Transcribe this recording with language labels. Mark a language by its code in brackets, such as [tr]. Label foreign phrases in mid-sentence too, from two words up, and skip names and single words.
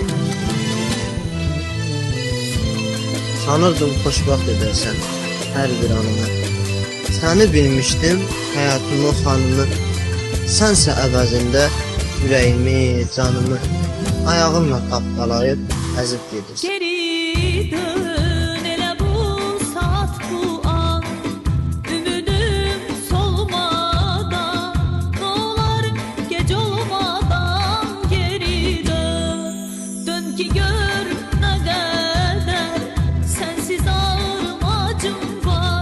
[az] Sanırdım xoşbaxt edərsən hər bir anını. Səni bilmişdim, həyatımın xanımı. Sənsə əvəzində ürəyimi, canımı ayağınla tapdalayıb əzib gedirsən. Geri dön elə bu saat bu an, [tr] ümidim solmadan, ne olar gece olmadan geri dön. Dön ki gör ne kadar sensiz ağrım acım var.